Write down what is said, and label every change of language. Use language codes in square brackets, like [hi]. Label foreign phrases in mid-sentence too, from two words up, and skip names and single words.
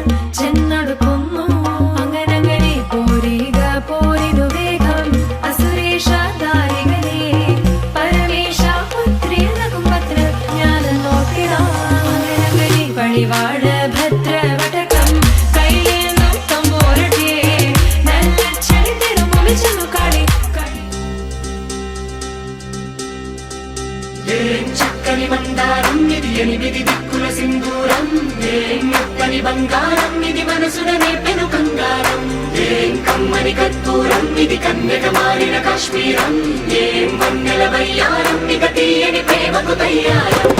[ml] ചെന്നടുക്കുന്നു അങ്ങനങ്ങനെ പോരിക പോരിനു വേഗം അസുരേഷ ദാരികനെ പരമേശ പുത്രിയനകും പത്ര ഞാൻ നോക്കിടാം അങ്ങനങ്ങനെ പടിവാള ഭദ്രവടകം കൈലേന്തും തമ്പൂരട്ടിയെ നല്ല ചടി തിരുമുമ്പിൽ ചെന്നു കളി കളി [te] ఏం చక్కని మందారం ఇది ఎనిమిది దిక్కుల సింధూరం ఏం మెత్తని బంగారం ఇది మనసున నేర్పెను కంగారం ఏం కమ్మని కర్పూరం ఇది కన్యక మారిన కాశ్మీరం ఏం వన్నెల వయ్యారం ఇక తీయని ప్రేమకు తయ్యారం